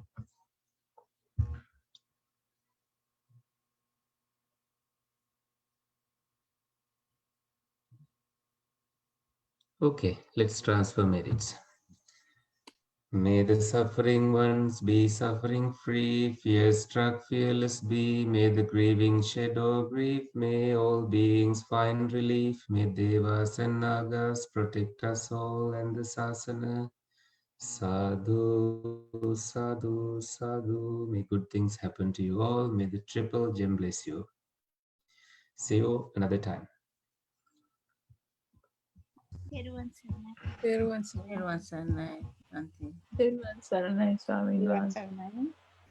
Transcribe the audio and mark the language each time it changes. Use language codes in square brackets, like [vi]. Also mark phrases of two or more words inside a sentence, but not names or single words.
[en] Okay, let's transfer merits. May the suffering ones be suffering free, fear struck fearless be, may the grieving shed all grief, may all beings find relief, may Devas and Nagas protect us all and the Sasana. [pi] Sadhu, sadhu, sadhu. [en] May good things happen to you all. May the triple gem bless you. See you another time. Everyone Sarnai. Everyone Everyone Sarnai, Auntie. Everyone Saranai Swami Everyone